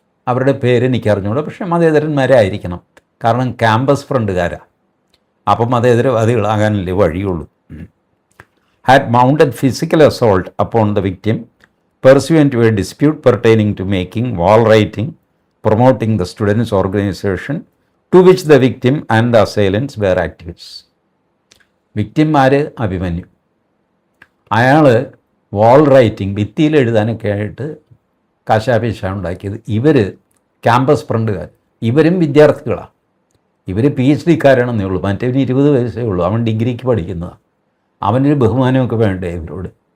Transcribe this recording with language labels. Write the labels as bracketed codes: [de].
[ml] അവരുടെ പേര് എനിക്ക് അറിഞ്ഞുകൂടാ, പക്ഷേ മതേതരന്മാരായിരിക്കണം. കാരണം ക്യാമ്പസ് ഫ്രണ്ടുകാരാണ്. അപ്പം മതേതരവാദികളാകാനല്ലേ വഴിയുള്ളൂ. [en] Had mounted physical assault upon the victim pursuant to a dispute pertaining to making, wall writing, promoting the students' organization to which the victim and the assailants were activists. [ml] വിക്ടിംമാർ Abhimanyu. അയാൾ വാൾ writing, ഭിത്തിയിൽ എഴുതാനൊക്കെ ആയിട്ട് കശാപിശ ഉണ്ടാക്കിയത്. ഇവർ campus ഫ്രണ്ടുകാർ, ഇവരും വിദ്യാർത്ഥികളാണ്. ഇവർ PhD-കാരാണെന്നേ ഉള്ളൂ. മറ്റവന് 20 വയസ്സേ ഉള്ളൂ. അവൻ ഡിഗ്രിക്ക് പഠിക്കുന്നതാണ്. അവനൊരു ബഹുമാനമൊക്കെ വേണ്ടേ ഇവരോട്?